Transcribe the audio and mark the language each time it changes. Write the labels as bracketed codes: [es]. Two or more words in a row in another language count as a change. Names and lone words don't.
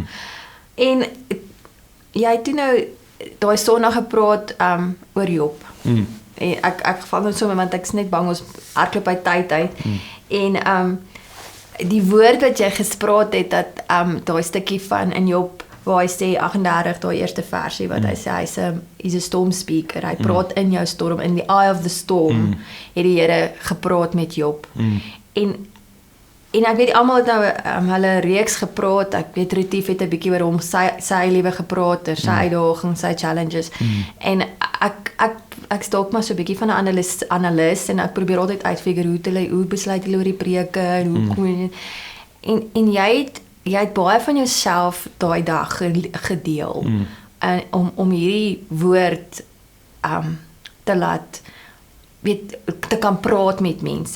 [af] En jy het toe nou daai Sondag gepraat oor Job. En ek val net so want ek's net bang ons hardloop by tyd uit. En die woord wat jy gespreek het, dat daai stukkie van in Job waar hy sê 38, daai eerste versie wat hy sê [en] he's a storm speaker. [af] Hy praat in jou storm, [en] in the eye of the storm [af] het die Here gepraat met Job. En ek weet almal het nou hulle reeks gepraat. Ek weet Retief het 'n bietjie oor hom sy lewe gepraat, sy uitdagings, sy challenges. En ek stalk maar so 'n bietjie van 'n analis en ek probeer altyd uitfigure hoe besluit hulle oor die preke en hoe kom en jy het baie van jouself daai dag gedeel om hierdie woord te laat te kan praat met mense.